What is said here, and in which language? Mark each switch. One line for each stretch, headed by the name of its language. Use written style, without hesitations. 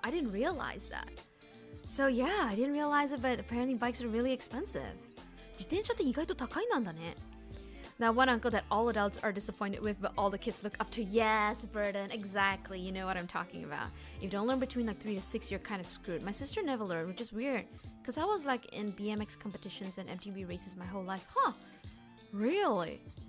English: I didn't realize that. So yeah, I didn't realize it, but apparently bikes are really expensive.
Japanese: 自転車って意外と高いなんだね。
English: Now, one uncle that all adults are disappointed with, but all the kids look up to. Yes, Burden, exactly. You know what I'm talking about. If you don't learn between like 3 to 6, you're kind of screwed. My sister never learned, which is weird, because I was like in BMX competitions and MTB races my whole life. Huh? Really?